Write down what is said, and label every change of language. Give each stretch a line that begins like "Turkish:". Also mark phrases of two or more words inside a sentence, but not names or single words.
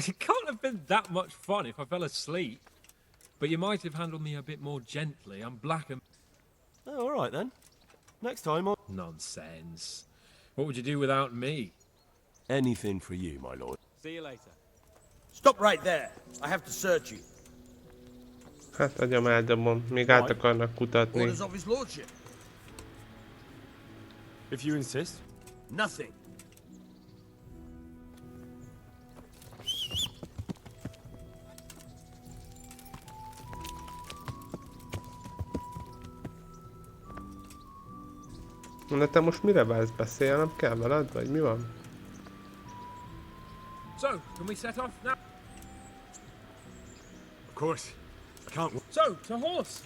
English: It can't have been that much fun if I fell asleep. But you might have handled me a bit more gently. I'm black and... Oh, all right then. Next time I'll... Nonsense. What would you do without me? Anything for you, my lord. See you later. Stop right there. I have to search you.
Hungarian: Hát agyam eldobom, még át akarnak kutatni.
English: Orders of his lordship. If you insist. Nothing.
Hungarian: De te most mire vársz? Beszélnem kell veled, vagy mi van?
English: So, can we set off now? Of course. I can't... So, to horse!